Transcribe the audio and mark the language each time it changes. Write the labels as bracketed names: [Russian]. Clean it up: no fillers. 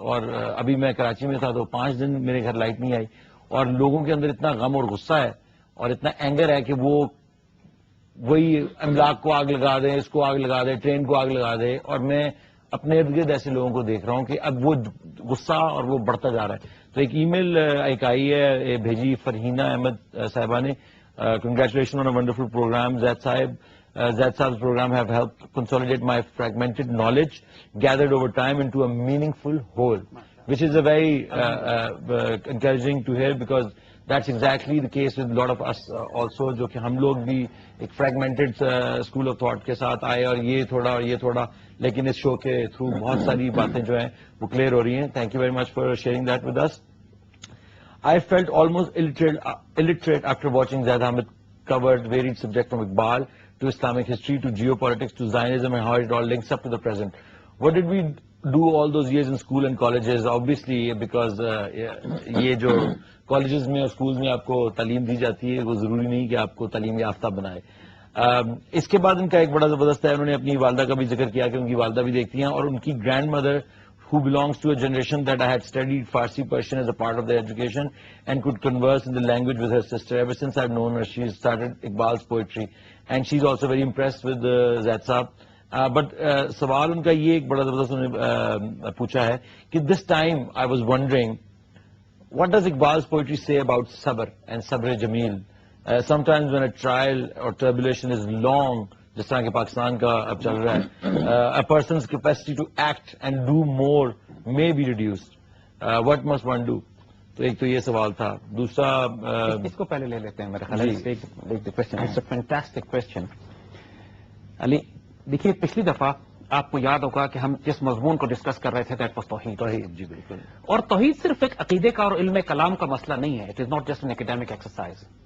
[Urdu] اور ابھی میں کراچی میں تھا تو 5 دن میرے گھر لائٹ نہیں آئی اور لوگوں کے اندر اتنا غم اور غصہ ہے اور اتنا اینگر ہے کہ وہ وہی املاک کو آگ لگا دیں، اس کو آگ لگا دیں، ٹرین کو آگ لگا دیں. اور میں اپنے ارد گرد ایسے لوگوں کو دیکھ رہا ہوں کہ اب وہ غصہ اور وہ بڑھتا جا رہا ہے. تو ایک ای میل ایک آئی ہے، بھیجی فرحینہ احمد صاحبہ نے. [English] Congratulations on a wonderful program, Zaid Sahib. Zaid Sahib's program have helped consolidate my fragmented knowledge gathered over time into a meaningful whole, which is a very encouraging to hear, because that's exactly the case with a lot of us also, [Urdu] جو کہ ہم لوگ بھی ایک fragmented school of thought کے ساتھ آئے اور یہ تھوڑا اور یہ تھوڑا، لیکن اس شو کے تھرو بہت ساری باتیں جو ہیں وہ کلیئر ہو رہی ہیں. [English] Thank you very much for sharing that with us. I felt almost illiterate after watching Zaid Ahmed covered varied subjects from Iqbal to Islamic history to geopolitics to Zionism and how it all links up to the present. What did we do all those years in school and colleges? Obviously, because [Urdu] یہ جو colleges میں اور schools میں آپ کو تعلیم دی جاتی ہے وہ ضروری نہیں کہ آپ کو تعلیم یافتہ بنائے. اس کے بعد ان کا ایک بڑا زبردست ہے، انہوں نے اپنی والدہ کا بھی ذکر کیا کہ ان کی والدہ بھی دیکھتی ہیں، اور ان کی grand mother [English] who belongs to a generation that I had studied Farsi Persian as a part of their education and could converse in the language with her sister. Ever since I've known her, she started Iqbal's poetry and she's also very impressed with Zaid Saab. But [Urdu] سوال ان کا یہ ایک بڑا زبردست انہوں نے پوچھا ہے کہ [English] this time I was wondering, what does Iqbal's poetry say about sabr and sabr jameel? Sometimes when a trial or tribulation is long, [Urdu] جس طرح کہ پاکستان کا اب چل رہا ہے، [English] a person's capacity to act and do more may be reduced. What must one do? [Urdu] تو ایک تو یہ سوال تھا. دوسرا اس کو پہلے لے لیتے ہیں میرے خیال سے. [English] It's a fantastic question. [Urdu] علی دیکھیے، پچھلی دفعہ آپ کو یاد ہوگا کہ ہم جس مضمون کو ڈسکس کر رہے تھے [English] that was [Urdu] توحید. جی بالکل. اور توحید صرف ایک عقیدے کا اور علم کلام کا مسئلہ نہیں ہے. [English] It is not just an academic exercise.